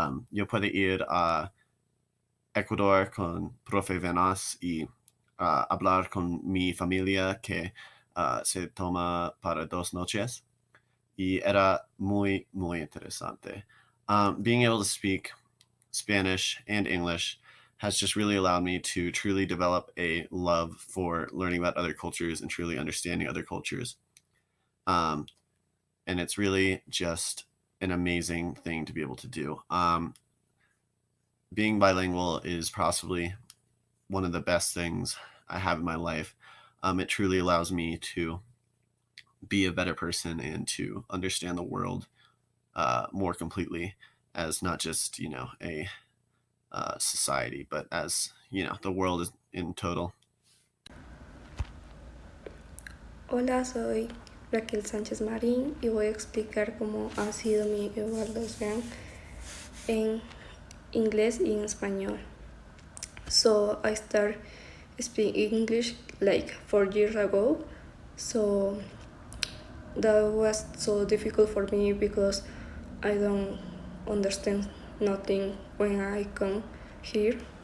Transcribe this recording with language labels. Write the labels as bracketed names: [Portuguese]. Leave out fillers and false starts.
[Spanish] Yo puedo ir a Ecuador con Profe Venas y hablar con mi familia que se toma para 2 noches, y era muy interesante. [English] Being able to speak Spanish and English has just really allowed me to truly develop a love for learning about other cultures and truly understanding other cultures. And it's really just an amazing thing to be able to do. Being bilingual is possibly one of the best things I have in my life. It truly allows me to be a better person and to understand the world more completely, as not just, a society, but as, the world is in total. [Spanish] Hola, soy Raquel Sánchez Marín y voy a explicar cómo ha sido mi evaluación en inglés y en español. [English] So I started speaking English like 4 years ago. So that was so difficult for me because I don't understand nothing when I come here.